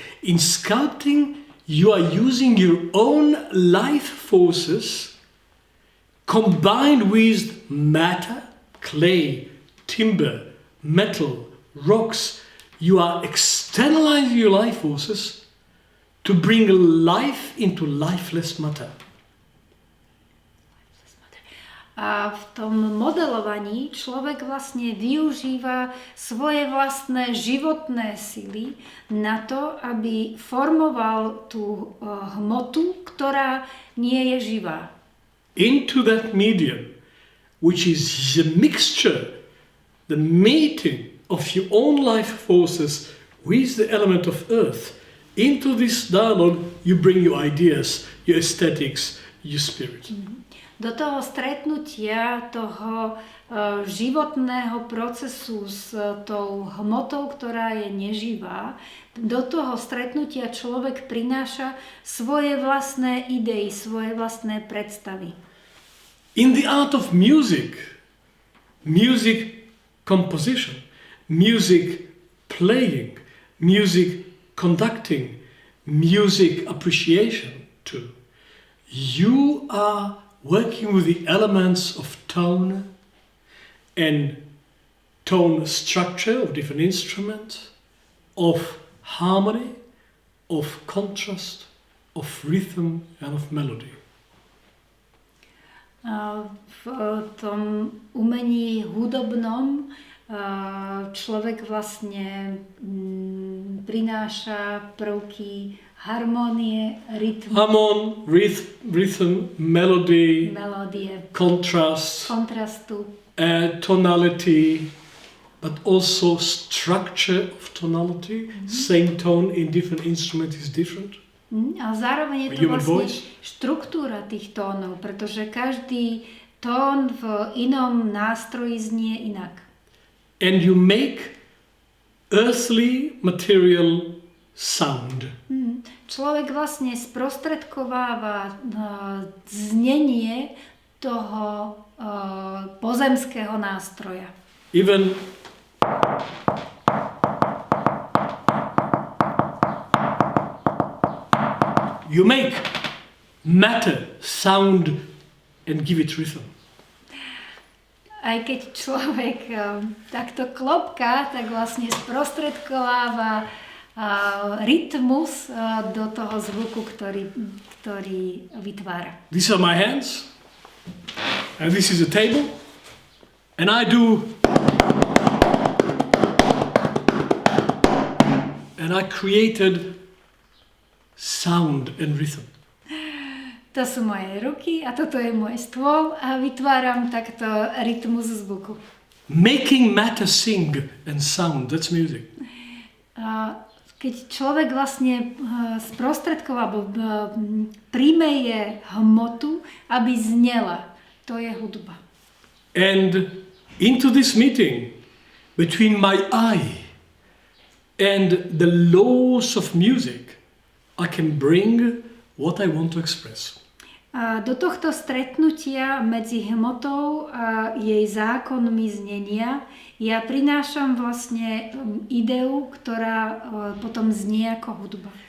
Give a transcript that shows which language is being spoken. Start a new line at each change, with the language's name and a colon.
English: In sculpting, you are using your own life forces combined with matter, clay, timber, metal, rocks. You are externalizing your life forces to bring life into lifeless matter.
Slovak: A v tom modelovaní človek vlastne využíva svoje vlastné životné sily na to, aby formoval tú hmotu, ktorá nie je živá.
English: Into that medium, which is the mixture, the meeting of your own life forces with the element of earth. Into this dialogue, you bring your ideas, your aesthetics, your spirit.
Slovak: Do toho stretnutia, toho životného procesu s tou hmotou, ktorá je neživá, do toho stretnutia človek prináša svoje vlastné idei, svoje vlastné predstavy.
English: In the art of music, music composition, music playing, music conducting, music appreciation too. You are working with the elements of tone and tone structure of different instruments, of harmony, of contrast, of rhythm and of melody.
Slovak: V tom umení hudobnom človek vlastne prináša prvky harmonie, rytm,
English: rhythm, melody,
Slovak: melódie, kontrastu, tonality,
English: but also structure of tonality. Same tone in different instruments is different.
Slovak: A zároveň je to vlastne štruktúra tých tónov, pretože každý tón v inom nástroji znie inak.
English: And you make earthly material sound.
Slovak: Človek vlastne sprostredkováva znenie toho pozemského nástroja.
English: Even you make matter sound and give it rhythm.
Slovak: Aj keď človek takto klopká, tak vlastne sprostredkováva rytmus do toho zvuku, ktorý vytvára.
English: These are my hands, and this is a table, and I do, and I created sound and rhythm.
Slovak: To sú moje ruky a toto je môj stôl a vytváram takto rytmus zvuku.
English: Making matter sing and sound, that's music.
Slovak: Keď človek vlastne sprostredková alebo primeje hmotu, aby znela, to je hudba.
English: And into this meeting between my eye and the laws of music, I can bring what I want to express.
Slovak: A do tohto stretnutia medzi hmotou a jej zákonmi znenia ja prinášam vlastne ideu, ktorá potom znie ako hudba.